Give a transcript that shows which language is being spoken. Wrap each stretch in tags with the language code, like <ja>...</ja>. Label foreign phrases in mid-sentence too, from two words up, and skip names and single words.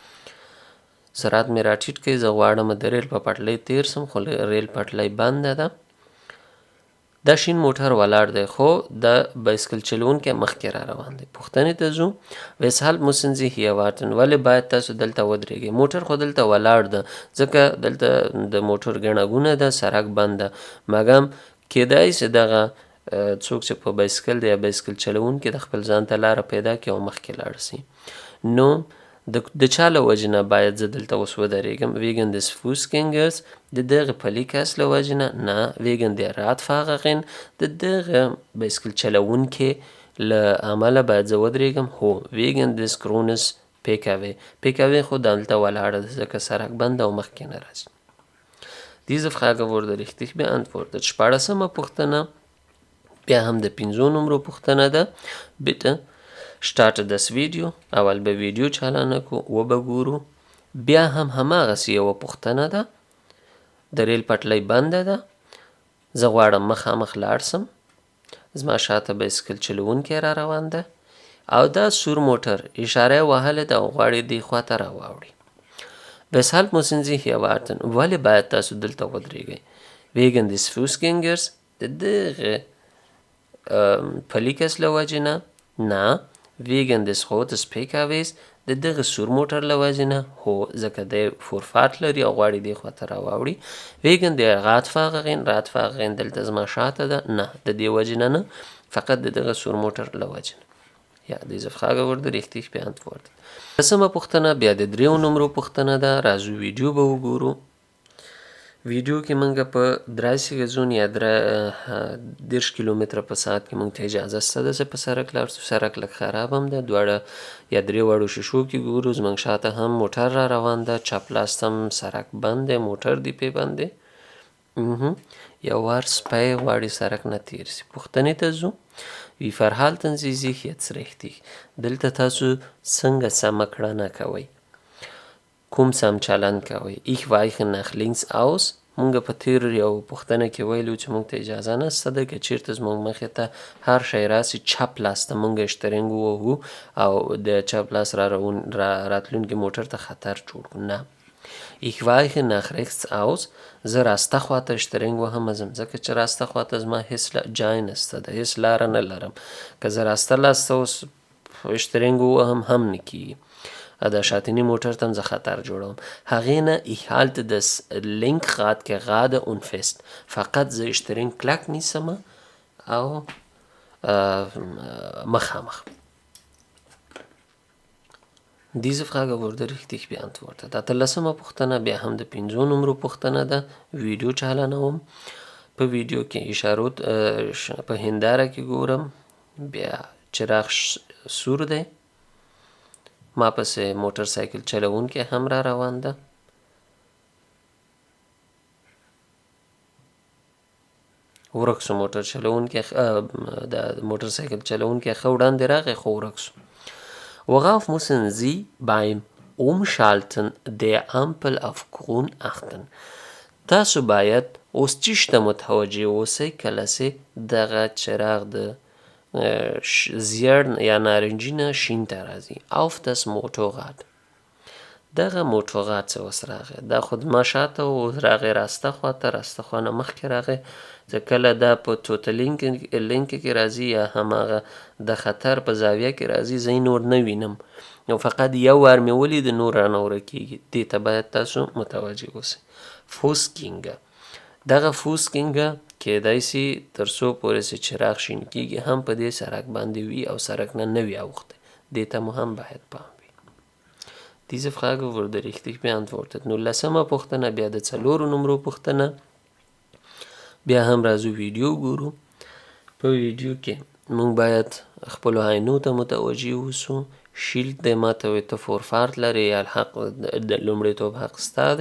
<ps>سرعت مې راټیټ کړئ. زه غواړم د ریل په پټلۍ تیر سم خو ریل پټلۍ بنده ده. دا شین موټر ولاړ دی خو د بایسکل چلونکی مخکې را روان دی. پوښتنې ته ځو. وسهل</ps> <de>müssen Sie hier warten</de> <ps>ولې باید تاسو دلته ودرېږئ. موټر خو دلته ولاړ ده ځکه دلته د موټر ګڼه ګونه ده سرک بند ده مګم کېدای سي دغه څوک چې په بایسکل دی یا بایسکل چلونکی د خپل ځان ته لاره پیدا کړي او مخکې لاړ سي. نو د چا له وجې نه باید زه دلته اوس ودرېږم</ps> <de>wegen des Fußgängers</de> <ps>د دغه پلي کس له وجې نه</ps> <de>wegen der Radfahrerin</de> <ps>د دغه بایسکل چلونکي له امله باید زه ودرېږم هو</ps> <de>wegen des Grünes PKW PKW</de> <ps>خو دلته ولاړه ده ځکه سرک بند او مخکې نه راځي.</ps> <de>Diese Frage wurde richtig beantwortet.</de> <ps>14مه پوښتنه بیا هم د 5 نمبر پوښتنه ده.</ps> <de>bitte starte das Video.</de> <ps>اول به ویډیو چالانه کو و به ګورو. بیا هم هماغسې یوه پوښتنه ده. د ریل پټلۍ بنده ده. زه غواړم مخامخ لاړ سم. زما شاته بایسکل چلونکی را روان ده او دا سور موټر اشاره یې وهلې ده او غواړي دې خواته راواوړي.</ps> <de>Weshalb müssen Sie hier warten?</de> <ps>ولې باید تاسو دلته ودرېږئ.</ps> <de>wegen des Fußgängers</de> <ps>د دغه پلي کس له وجې نه</ps> <de>wegen des rotes PKWs</de> <ps>د دغه سور موټر له وجې نه هو ځکه دی فورفارت لري او غواړي دې خواته راواوړي.</ps> <de>wegen der Radfahrerin</de> <ps>دلته زما شاته ده نه د دې وجې نه فقط د دغه سور موټر له وجې نه.</ps> <de>Ja, diese Frage wurde richtig beantwortet.</de> <ps>10مه پوښتنه بیا د 3 نمبر پوښتنه ده. راځو ویډیو به وګورو. ویډیو کې مونږ په 30 غزون یا 30 کیلومتره په ساعت کې مونږ ته اجازه شته ده چې په سرک لاړ شو. سرک لږ خراب هم ده. دواړه یا درې واړو شیشو کې ګورو. زموږ شاته هم موټر را روان ده. چپ لاس هم سرک بند دی. موټر دی پې بند دی. یو وار سپی غواړي سرک نه تیر سي. پوښتنې ته ځو.</ps> <de>Wie verhalten Sie sich jetzt richtig?</de> <ps>دلته تاسو څنګه سمه کړنه کوئ. کوم سم چلند کوئ.</ps> <de>Ich weiche nach links aus.</de> <ps>مونږ په تیر یو پوښتنه کې ویلو چې مونږ ته اجازه نشته ده که چیرته زموږ مخې ته هر شی راسي چپ لاس ته مونږ اشترنګ ووهو او د چپ لاس راتلونکي موټر ته خطر جوړ کړو. نه.</ps> <de>Ich weiche nach rechts aus.</de> <ps>زه راسته خواته اشترنګ وهم ځم ځکه چې راسته خواته زما هیڅ جای نشته ده هیڅ لاره نه لرم. که زه راسته لاسته اوس اشترنګ ووهم هم نه کیږي. د شاتني موټر ته هم زه خطر جوړوم. هغې نه</ps> <de>ich halte das Lenkrad gerade und fest.</de> <ps>فقط زه اشترنګ کلک نیسم او مخامخ.</ps> <de>Diese Frage wurde richtig beantwortet.</de> <ps>13مه پوښتنه بیا هم د 5 نمبر پوښتنه ده. ویډیو چالانوم. په ویډیو کې اشارو په هنداره کې ګورم. بیا چراغ سور دی. ما پسې موټر سایکل چلونکی هم را روان ده. ورک سو موټر چلونکی د موټر سایکل چلونکی ښه وړاندې راغی خو ورک سو.</ps> <de>Worauf müssen Sie beim Umschalten der Ampel auf Grün achten?</de> <ps>تاسو باید اوس چی شته متوجه اوسئ کله چې دغه چراغ د زیړ یا نارنجي نه شین ته راځي.</ps> <de>auf das Motorrad.</de> <ps>دغه موټوغا څه اوس راغی، دا خو زما شاته و، اوس راغی راسته خواته، راسته خوا نه مخکې راغی. زه کله دا په توته لینک کې راځي یا هماغه د خطر په زاویه کې راځي زه نور نه وینم، نو فقط یو وار مې ولید نور رانه ورکېږي. دې ته باید تاسو متوجه اوسئ. فوسکینګه، دغه فوسکینګه کیدای سي تر څو پورې چې چراغ شین کېږي هم په دې سړک باندې وي او سړک نه وي اوښتی. دې ته مو هم باید پام وي. Diese Frage wurde richtig beantwortet. 19مه پوښتنه بیا د 4 نمرو پوښتنه. بیا هم راځو ویډیو ګورو. په ویډیو کې موږ باید خپلو عینو ته متوجه اوسو. شیلد دی ماته وایي ته فورفارت لرې یا حق د لومړیتوب حق ستا دی.</ps>